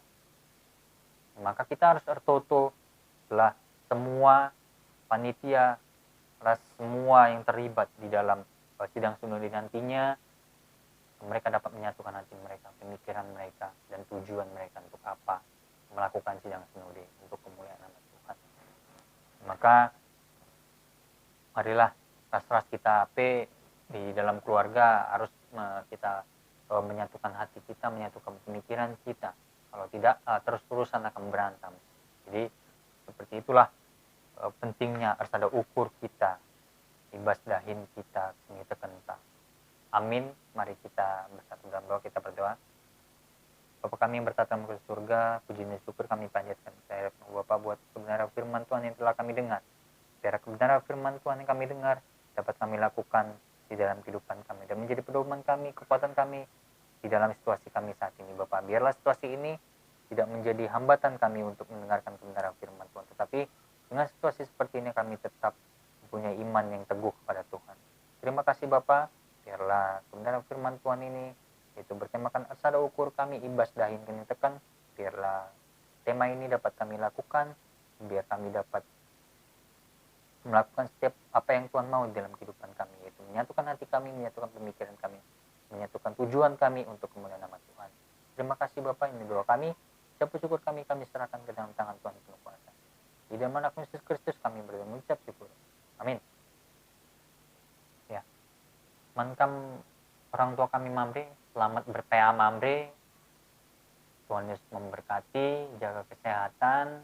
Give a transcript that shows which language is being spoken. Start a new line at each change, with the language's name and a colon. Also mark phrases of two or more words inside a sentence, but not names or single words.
Indonesian: Maka kita harus tertoto lah semua panitia, semua yang terlibat di dalam sidang sinode nantinya, mereka dapat menyatukan hati mereka, pemikiran mereka, dan tujuan mereka untuk apa melakukan sidang sinode untuk kemuliaan nama Tuhan. Maka marilah ras-ras kita di dalam keluarga harus kita menyatukan hati kita, menyatukan pemikiran kita. Kalau tidak, terus-terusan akan berantem. Jadi seperti itulah pentingnya harus ada ukur kita,
Batak Karo: ibas dahin kita, ini tekenta.
Indonesian: Amin. Mari kita bersatu dalam doa, kita berdoa. Bapa kami yang bertata di surga, puji dan syukur kami panjatkan kepada Bapa buat kebenaran firman Tuhan yang telah kami dengar. Biar kebenaran firman Tuhan yang kami dengar dapat kami lakukan di dalam kehidupan kami dan menjadi pedoman kami, kekuatan kami di dalam situasi kami saat ini, Bapa. Biarlah situasi ini tidak menjadi hambatan kami untuk mendengarkan kebenaran firman Tuhan, tetapi dengan situasi seperti ini kami tetap mempunyai iman yang teguh kepada Tuhan. Terima kasih Bapa. Biarlah kebenaran firman Tuhan ini itu bertemakan
Batak Karo: asada ukur kami ibas dahin kini tekan.
Indonesian: Biarlah tema ini dapat kami lakukan, biar kami dapat melakukan setiap apa yang Tuhan mau dalam kehidupan kami, yaitu menyatukan hati kami, menyatukan pemikiran kami, menyatukan tujuan kami untuk kemuliaan nama Tuhan. Terima kasih Bapa, ini doa kami. Ucap syukur kami serahkan ke dalam tangan Tuhan penuh kuasa. Di dalam nama Yesus Kristus kami berdoa mengucap syukur. Amin. Ya. Mankam orang tua kami mamre, selamat berPA mamre. Tuhan Yesus memberkati, jaga kesehatan.